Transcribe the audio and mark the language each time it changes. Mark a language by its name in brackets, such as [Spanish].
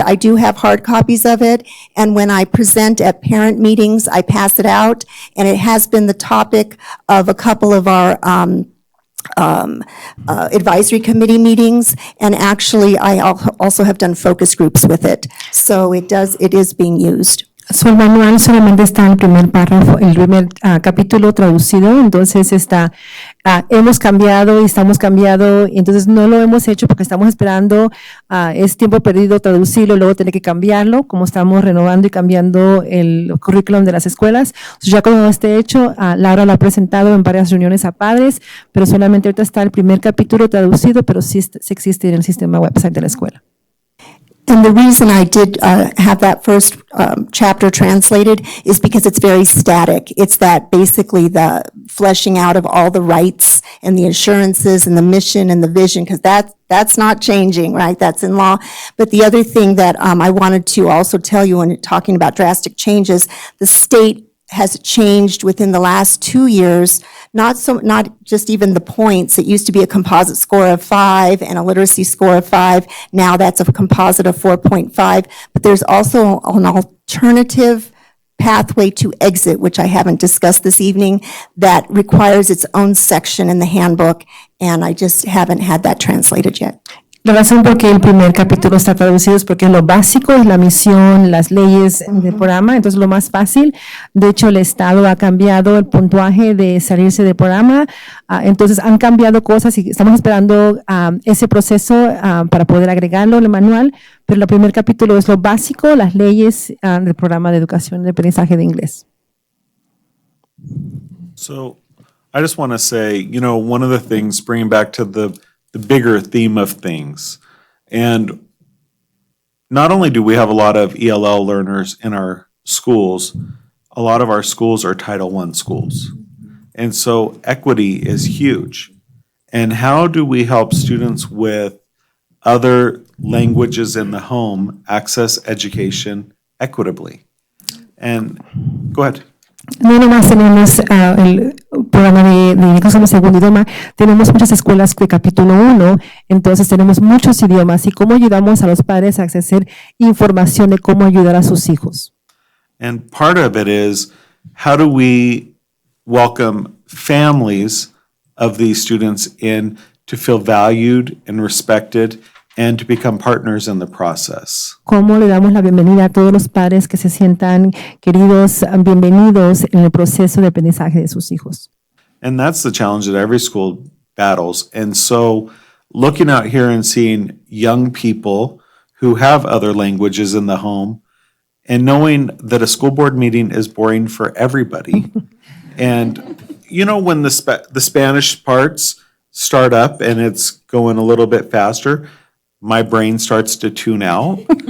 [English] I do have hard copies of it. And when I present at parent meetings, I pass it out. And it has been the topic of a couple of our advisory committee meetings. And actually, I also have done focus groups with it. So it is being used. [Spanish] So, el manual solamente está en el primer párrafo, el primer capítulo traducido, entonces hemos cambiado y estamos cambiando, y entonces no lo hemos hecho porque estamos esperando, es tiempo perdido traducirlo, luego tener que cambiarlo, como estamos renovando y cambiando el currículum de las escuelas. Entonces, ya cuando esté hecho, Laura lo ha presentado en varias reuniones a padres, pero solamente ahorita está el primer capítulo traducido, pero sí existe en el sistema website de la escuela. [English] And the reason I did have that first chapter translated is because it's very static. It's that basically the fleshing out of all the rights and the assurances and the mission and the vision, because that's not changing, right? That's in law. But the other thing that I wanted to also tell you when talking about drastic changes, the state has changed within the last 2 years, not just even the points. It used to be a composite score of 5 and a literacy score of 5. Now that's a composite of 4.5. But there's also an alternative pathway to exit, which I haven't discussed this evening, that requires its own section in the handbook, and I just haven't had that translated yet. [Spanish] La razón por qué el primer capítulo está traducido es porque lo básico es la misión, las leyes del programa, entonces lo más fácil. De hecho, el Estado ha cambiado el puntuaje de salirse del programa, entonces han cambiado cosas y estamos esperando ese proceso para poder agregarlo en el manual, pero el primer capítulo es lo básico, las leyes del programa de educación y aprendizaje de inglés. [English] So I just want to say, one of the things, bringing back to the bigger theme of things. And not only do we have a lot of ELL learners in our schools, a lot of our schools are Title I schools. And so equity is huge. And how do we help students with other languages in the home access education equitably? And go ahead. [Spanish] No nomás tenemos el programa de inglés como segundo idioma, tenemos muchas escuelas de capítulo 1, entonces tenemos muchos idiomas y cómo ayudamos a los padres a acceder información de cómo ayudar a sus hijos. [English] And part of it is, how do we welcome families of these students in to feel valued and respected and to become partners in the process? [Spanish] ¿Cómo le damos la bienvenida a todos los padres que se sientan queridos, bienvenidos en el proceso de aprendizaje de sus hijos? [English] And that's the challenge that every school battles. And so looking out here and seeing young people who have other languages in the home and knowing that a school board meeting is boring for everybody. And when the Spanish parts start up and it's going a little bit faster, my brain starts to tune out.